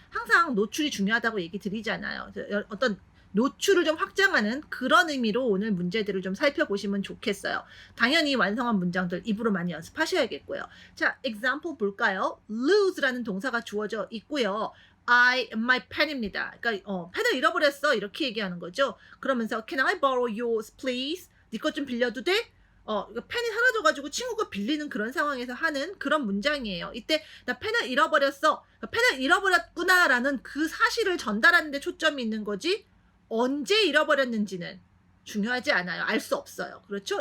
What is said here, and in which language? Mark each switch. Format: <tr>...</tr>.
<ko>항상 노출이 중요하다고 얘기 드리잖아요. 어떤 노출을 좀 확장하는 그런 의미로 오늘 문제들을 좀 살펴보시면 좋겠어요. 당연히 완성한 문장들 입으로 많이 연습하셔야겠고요. 자, example 볼까요? lose라는 동사가 주어져 있고요. my pen입니다. 그러니까 펜을 잃어버렸어 이렇게 얘기하는 거죠. 그러면서</ko> <en>can I borrow yours please?</en> <ko>네 것 좀 빌려도 돼? 펜이 사라져가지고 친구가 빌리는 그런 상황에서 하는 그런 문장이에요. 이때 나 펜을 잃어버렸어. 펜을 잃어버렸구나라는 그 사실을 전달하는 데 초점이 있는 거지. 언제 잃어버렸는지는 중요하지 않아요. 알 수 없어요. 그렇죠?</ko>